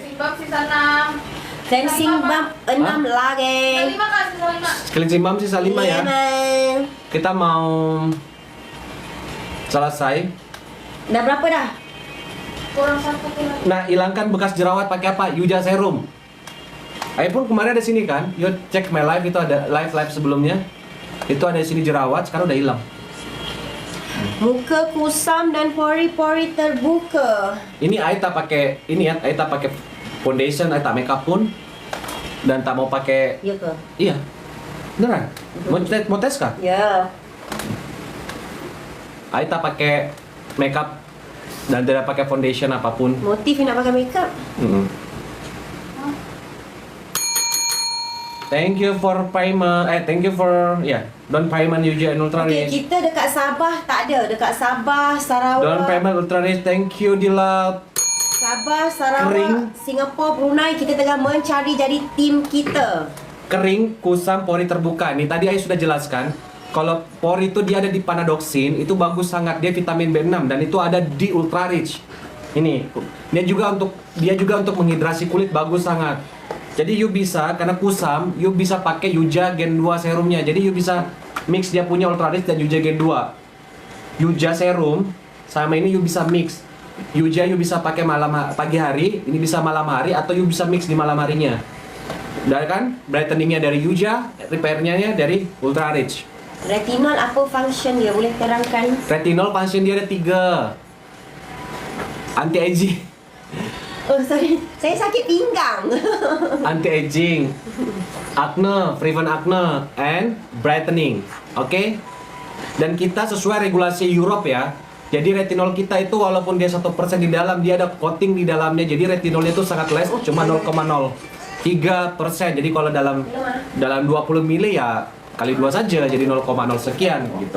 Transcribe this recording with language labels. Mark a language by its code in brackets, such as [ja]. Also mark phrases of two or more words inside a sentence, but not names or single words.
[id] Simbang sisa 6. Cleansing balm 6 lagi. Sisa 5 kan, sisa 5. Cleansing balm sisa 5 ya. Kita mau selesai. [ms] Dah berapa dah? Kurang 1 lagi. [id] Nah, hilangkan bekas jerawat pakai apa? Yuja Serum. Ayo pun kemarin ada sini kan, yuk cek [en] my live [id] itu ada live sebelumnya. Itu ada di sini jerawat, sekarang udah hilang. Muka kusam dan pori-pori terbuka. [ms] Ini I tak pakai ini ya, I tak pakai foundation, I tak makeup pun, dan tak mau pakai. Ya ke? [id] Iya, beneran. Mau tes kah? Ya. I tak pakai makeup dan tidak pakai foundation apapun. [ms] Motif nak pakai makeup. [en] Thank you for primer. Thank you for Don Primer Yuja and Ultra [ms] Okey, [en] Rich. [ms] kita dekat Sabah tak ada. Dekat Sabah, Sarawak. Don Primer Ultra Rich. [en] Thank you Dila. [ms] Sabah, Sarawak, Kering. Singapura, Brunei, kita tengah mencari jadi tim kita. [id] Kering, kusam, pori terbuka. Nih tadi saya sudah jelaskan. [ms] Kalau pori itu dia ada di Panadoxin, itu bagus sangat, dia vitamin B6 dan itu ada di Ultra Rich. Ini dia juga untuk menghidrasi kulit, bagus sangat. [id] Jadi you bisa, karena kusam, you bisa pakai Yuja Gen 2 serumnya. Jadi you bisa mix dia punya Ultra Rich dan Yuja Gen 2. Yuja serum sama ini you bisa mix. Yuja you bisa pakai pagi hari, ini bisa malam hari, atau you bisa mix di malam harinya. Dan kan brightening-nya dari Yuja, repair-nya dari Ultra Rich. [ms] Retinol apa function dia? Boleh terangkan? Retinol function dia ada 3. [en] Anti-aging, [id] Oh sorry, saya sakit pinggang. [en] anti-aging, acne, prevent acne, and brightening. Oke? [id] Dan kita sesuai regulasi Europe ya. Jadi retinol kita itu walaupun dia 1% di dalam, dia ada coating di dalamnya. Jadi retinolnya itu sangat less, cuma 0,03%. Jadi kalau dalam 20 mili ya kali 2 saja, jadi 0,0 sekian gitu.